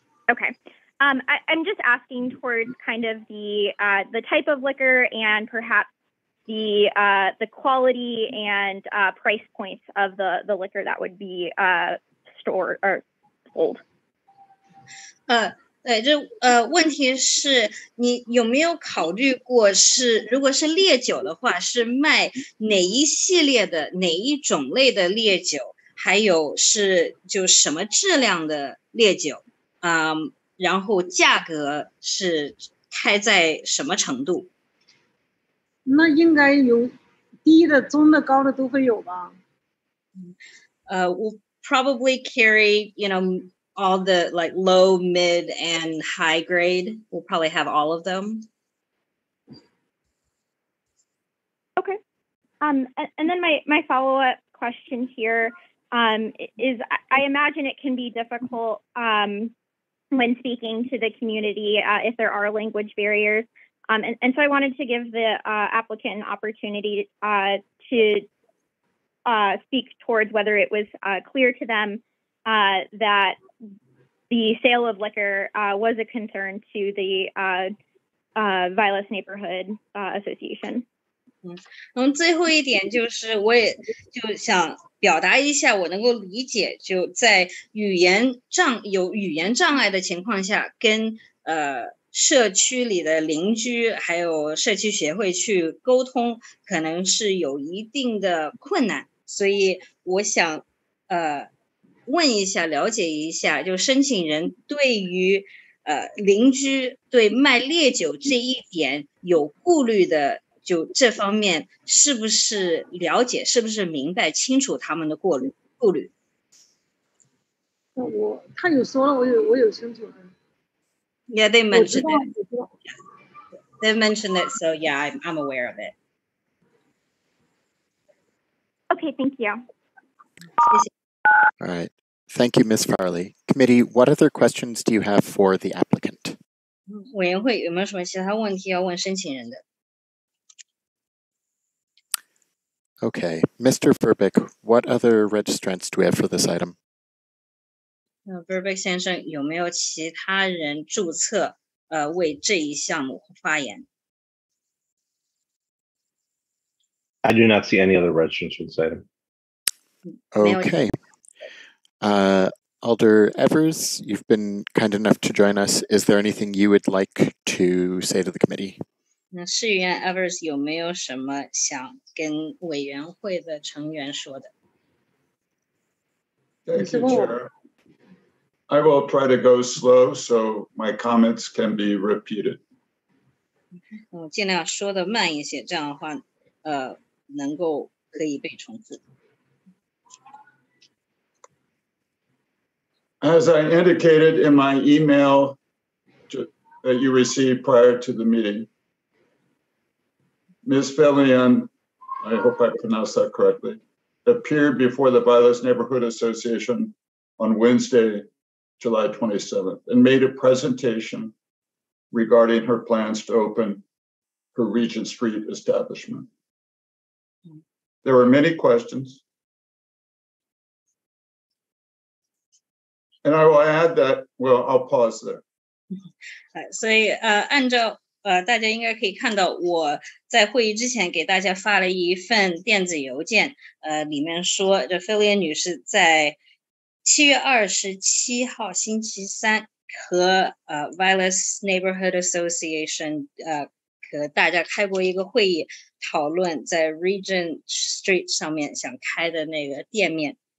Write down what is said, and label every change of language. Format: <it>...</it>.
<en>Okay. I'm just asking towards kind of the type of liquor and perhaps the quality and price points of the liquor that would be stored or sold.</en> <zh>对，问题是你有没有考虑过如果是烈酒的话，是卖哪一系列的哪一种类的烈酒，还有就什么质量的烈酒，然后价格是开在什么程度？那应该有低的、中的、高的都会有吧</zh> <en>？We'll probably carry, all the like low, mid, and high grade. We'll probably have all of them. Okay. And then my follow-up question here is I imagine it can be difficult when speaking to the community if there are language barriers. And so I wanted to give the applicant an opportunity to speak towards whether it was clear to them that the sale of liquor was a concern to the Vilas Neighborhood Association.</en> <zh>最后一点就是，我也就想表达一下，我能够理解，就在有语言障碍的情况下，跟社区里的邻居还有社区协会去沟通，可能是有一定的困难，所以我想问一下，了解一下，就申请人对于邻居对卖烈酒这一点有顾虑的，就这方面是不是了解，是不是明白清楚他们的顾虑？他有说了，我有清楚的。</zh> <en>Yeah, they mentioned it. They mentioned it, so yeah, I'm aware of it. Okay, thank you. All right. Thank you, Ms. Farley. Committee, what other questions do you have for the applicant?</en> <zh>委员会有没有什么其他问题要问申请人的？</zh> <en>Okay. Mr. Verbeek, what other registrants do we have for this item?</en> <zh>Verbeek 先生，有没有其他人注册为这一项目发言？</zh> <en>I do not see any other registrants for this item. Okay. Alder Evers, you've been kind enough to join us. Is there anything you would like to say to the committee?</en> <zh>那市议员 Evers 有没有什么想跟委员会的成员说的？</zh> <en>Thank you, Chair. I will try to go slow so my comments can be repeated.</en> <zh>我尽量说的慢一些，这样的话，能够可以被重复。</zh> <en>As I indicated in my email that you received prior to the meeting, Ms. Fillion, I hope I pronounced that correctly, appeared before the Vilas Neighborhood Association on Wednesday, July 27th, and made a presentation regarding her plans to open her Regent Street establishment. There were many questions. And I will add that, well, I'll pause there.</en> <zh>所以按照大家应该可以看到，我在会议之前给大家发了一份电子邮件，里面说，这菲利恩女士在7月27号星期三和Vilas Neighborhood Association 和大家开过一个会议，讨论在 Regent Street 上面想开的那个店面。</zh>